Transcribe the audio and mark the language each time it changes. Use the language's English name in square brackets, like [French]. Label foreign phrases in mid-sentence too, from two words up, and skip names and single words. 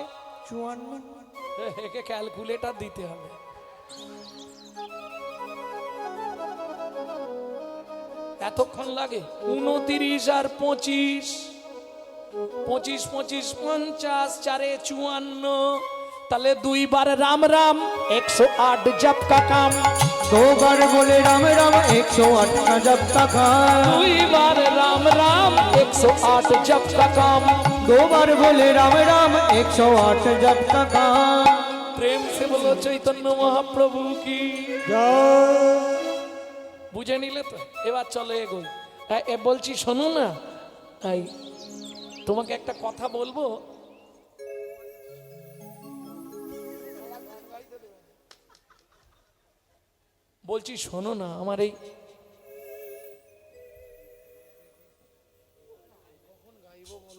[Bangla] 54। একে ক্যালকুলেটর দিতে হবে। এতক্ষণ লাগে? 29 আর 25, 25 25 50, 4 54। [Hindi] তাহলে 2 बार राम राम 108 जप का काम। 2 बार बोले राम राम 108 का जप का काम। 2 बार राम राम 108 जप का काम। 2 बार बोले राम राम 108 जप का काम। प्रेम से बोलो चैतन्य महाप्रभु की। [Bangla] বুঝে নিলে তো? এবার চলো এগোই। এ বলছি শোনো না, এই তোমাকে একটা কথা বলবো। বলছি শোনো না, আমার এই কখন গাইবো বলো?